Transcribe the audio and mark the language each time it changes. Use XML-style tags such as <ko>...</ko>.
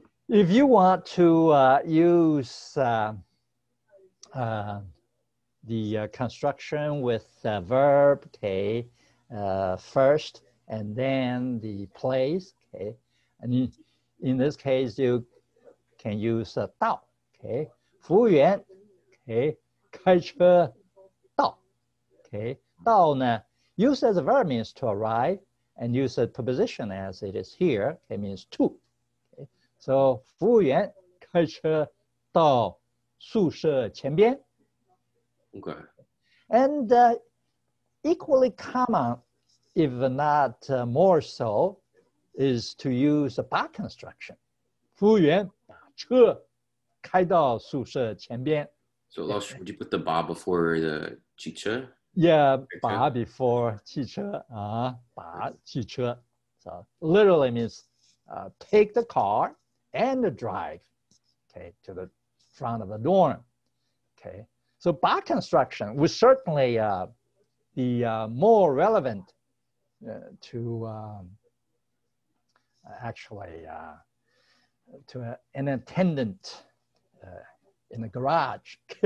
<en>If you want to use the construction with verb, okay, first, and then the place, okay, and in this case, you can use 到, okay, 服务员, okay, 开车到, okay,</en> <zh>到呢,</zh> <en>use as a verb means to arrive, and use a preposition as it is here, it means to.</en> <zh>So 服务员开车到宿舍前边。</zh> <en>Okay. And equally common, if not more so, is to use a bar construction.</en> <zh>服务员把车开到宿舍前边。</zh> <en>So would you put the bar before the 汽车? Yeah,</en> <zh>把</zh> <en>before</en> <zh>汽车啊，把汽车。</zh> <en>So literally means take the car and drive, okay, to the front of the dorm, okay. So bar construction would certainly the more relevant to actually to an attendant in the garage.</en>